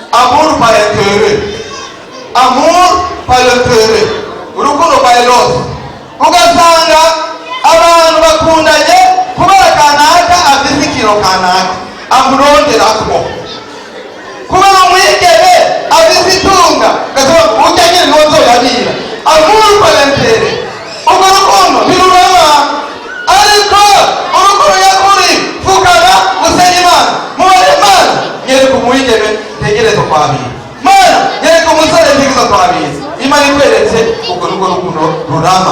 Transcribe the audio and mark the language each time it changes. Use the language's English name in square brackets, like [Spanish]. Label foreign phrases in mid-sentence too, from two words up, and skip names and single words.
[French] amour par intérêt, amour par intérêt, [Rundi] urukundo kwa eros. Ugasanga abantu bakundanye kubera kanaka afite ikiro kanaka amuronderako, kubera umwigeme afite itunga gasaba ujyanye n'uzo yabira. [French] Amour par intérêt, [Rundi] ubwo rukundo ntirurama, ariko urukundo nyakuri vugana gusenya Imana, mubare Imana nyereka umwigeme ntegereza kwabira, Mana nyereka umusore ntegereza kwabira. Imana ikweretse ubwo nubwo rukundo rurama.